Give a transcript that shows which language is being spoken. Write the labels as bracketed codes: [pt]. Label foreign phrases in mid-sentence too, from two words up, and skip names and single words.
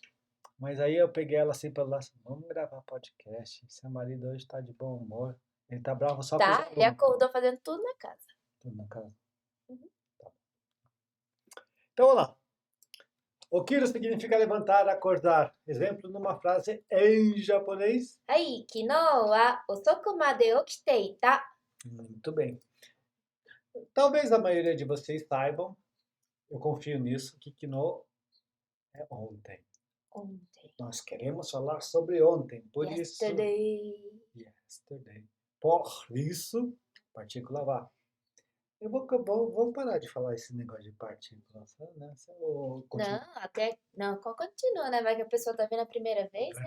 [pt] Mas aí eu peguei ela assim pelo laço, vamos gravar podcast. Seu marido hoje tá de bom humor. Ele tá bravo só com os Tá, ele alunos. acordou fazendo tudo na casa. Tudo na casa. Uhum. Tá. Então vamos lá. Okiro significa levantar, acordar. Exemplo numa frase em japonês. [ja] はい、昨日は遅くまで起きていた。 [pt] Muito bem. Talvez a maioria de vocês saibam, eu confio nisso, que Kino é ontem. オンデイ。 Nós queremos falar sobre ontem, por isso... Yesterday. Yesterday. Por isso, partícula vá. Eu vou parar de falar esse negócio de partícula, né? Não, até. Não, continua, né? Vai que a pessoa tá vendo a primeira vez, né?